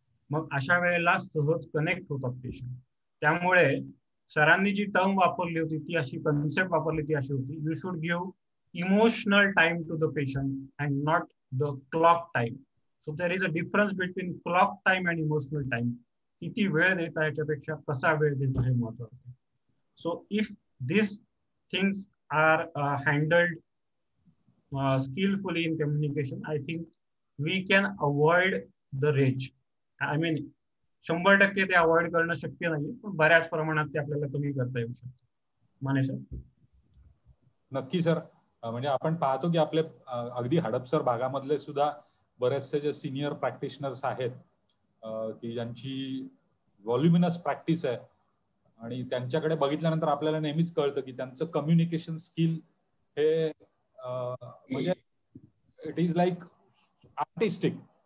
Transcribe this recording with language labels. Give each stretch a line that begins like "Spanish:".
Marathi: मग अशा वेळेला सहज कनेक्ट होतात पेशंट. त्यामुळे सरांनी जी टर्म वापरली होती ती अशी, कन्सेप्ट वापरली ती अशी होती,
English: You should give emotional time to the patient and not the clock time. So there is a difference between clock time and emotional time.
Marathi: किती वेळ देता याच्यापेक्षा कसा वेळ देता हे महत्वाचं आहे.
English: So if this things are handled skillfully in communication, I think we can avoid the rage. I mean 100%
Marathi: ते अवॉइड करणं शक्य नाही, पण बऱ्याच प्रमाणात ते आपल्याला कमी करता येऊ शकतं. माने सर. नक्की सर. म्हणजे आपण पाहतो की आपले अगदी हडपसर भागामधले सुद्धा बरेचसे जे सिनियर प्रॅक्टिशनर्स आहेत की ज्यांची व्हॉल्युमिनस प्रॅक्टिस आहे आणि त्यांच्याकडे बघितल्यानंतर आपल्याला नेहमीच कळतं की त्यांचं कम्युनिकेशन स्किल हे म्हणजे
English: It is like artistic.